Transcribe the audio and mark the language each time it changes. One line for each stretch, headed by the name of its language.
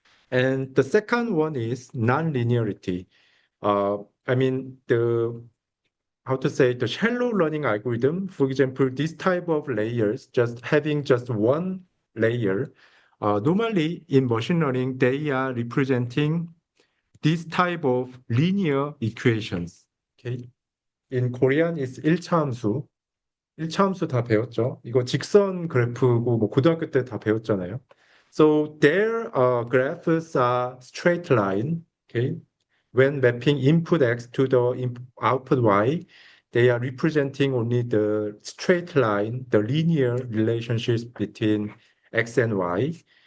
English: And the second one is non-linearity. I mean, how to say, the shallow learning algorithm, for example, this type of layers, just having just one layer, normally in machine learning, they are representing this type of linear equations. Okay? In Korean, it's 1차 함수.
Korean: 1차 함수 다 배웠죠? 이거 직선 그래프고 뭐 고등학교 때 다 배웠잖아요.
English: So their graphs are straight line. Okay? When mapping input x to the output y, they are representing only the straight line, the linear relationships between x and y.